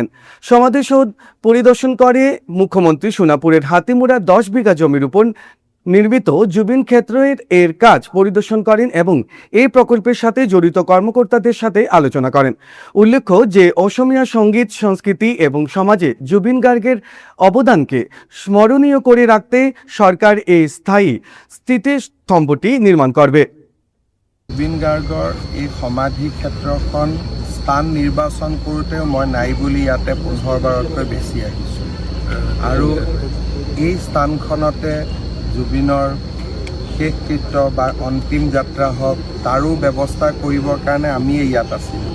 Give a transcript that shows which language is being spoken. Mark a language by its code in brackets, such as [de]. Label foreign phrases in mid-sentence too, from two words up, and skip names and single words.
[bn] সমাধিসৌধ পরিদর্শন করে মুখ্যমন্ত্রী সোনাপুরের হাতিমুড়া ১০ বিঘা জমির উপর নির্মিত জুবিন ক্ষেত্রের এর কাজ পরিদর্শন করেন এবং এই প্রকল্পের সাথে জড়িত কর্মকর্তাদের সাথে আলোচনা করেন। উল্লেখ্য যে অসমীয়া সঙ্গীত সংস্কৃতি এবং সমাজে জুবিন গার্গের অবদানকে স্মরণীয় করে রাখতে সরকার এই স্থায়ী স্মৃতিস্তম্ভটি নির্মাণ করবে। [as] জুবিন গাৰ্গৰ এই সমাধি ক্ষেত্ৰখন স্থান নিৰ্বাচন কৰোঁতেও মই নাই বুলি ইয়াতে ১৫বাৰতকৈ বেছি আহিছোঁ আৰু এই স্থানখনতে জুবিনৰ শেষকৃত্য বা অন্তিম যাত্ৰা হওক তাৰো ব্যৱস্থা কৰিবৰ কাৰণে আমি ইয়াত আছিলোঁ।